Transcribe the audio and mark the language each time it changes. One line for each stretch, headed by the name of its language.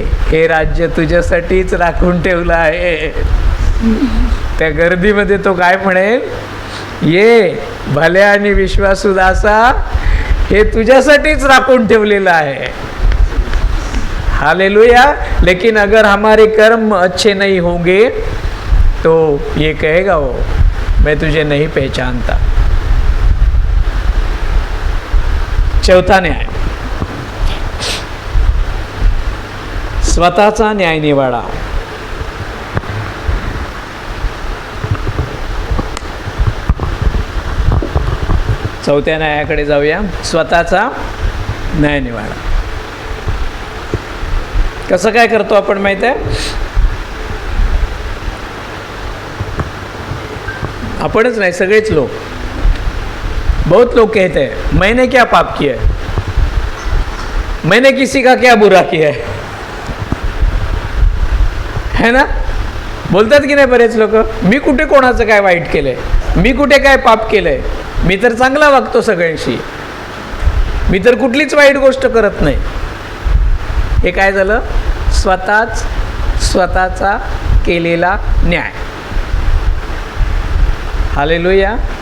Marathi: हे राज्य तुझ्यासाठीच राखून ठेवलं आहे. त्या गर्दीमध्ये तो काय म्हणेल, ये भल्या आणि विश्वासू दासा, हे तुझ्यासाठीच राखून ठेवलेलं आहे. हालेलुया.
Hindi: लेकिन अगर हमारे कर्म अच्छे नहीं होंगे तो ये कहेगा वो, मैं तुझे नहीं पहचानता.
Marathi: चौथा न्याय, स्वतःचा न्याय निवाडा. चौथ्या न्यायाकडे जाऊया, स्वतःचा न्याय निवाडा. कसं काय करतो आपण माहिती आहे? आपणच नाही, सगळेच लोक.
Hindi: बहुत लोग कहते हैं, मैंने क्या पाप किया है, मैंने किसी का क्या बुरा किया है ना?
Marathi: बोलतात की नाही बरेच लोक, मी कुठे कोणाचं काय वाईट केलंय. मी कुठे काय पाप केलंय? मी तर चांगला वागतो सगळ्यांशी, मी तर कुठलीच वाईट गोष्ट करत नाही. हे काय झालं? स्वतःचा केलेला न्याय. हालेलुया.